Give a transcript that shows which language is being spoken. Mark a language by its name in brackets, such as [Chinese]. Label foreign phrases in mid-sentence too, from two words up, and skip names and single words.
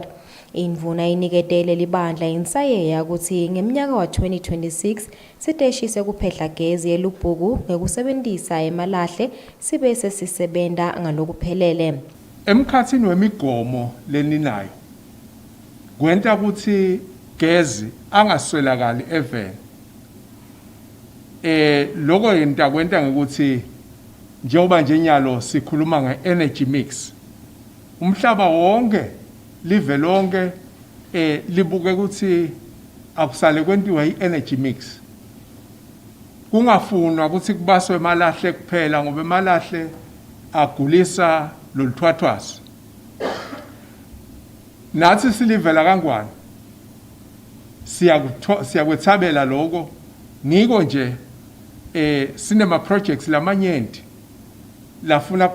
[Swati] Indvuna iniketele libandla insayeya ukuthi ngeminyaka wa 2026 siteshi sekuphehla gezi eLubhuku ngekusebenzisa emalahle sibe sesisebenta ngalokuphelele. Emkhathini wemigomo leninayo kwenta ukuthi gezi angaswelakali even lokho yenta kwenta ngokuthi njengoba nje nyalo sikhuluma nge- [English] energy mix [Swati] umhlaba wonke live lonke libuke ukuthi akusale kwentiwa i- [English] energy mix [Swati] kungafunwa ukuthi kubaswe emalahle kuphela ngoba emalahle agulisa loluthwathwasi nathi silivela kangwane siyakwethabela lokho ngiko nje sinema projects lamanyenti lafuna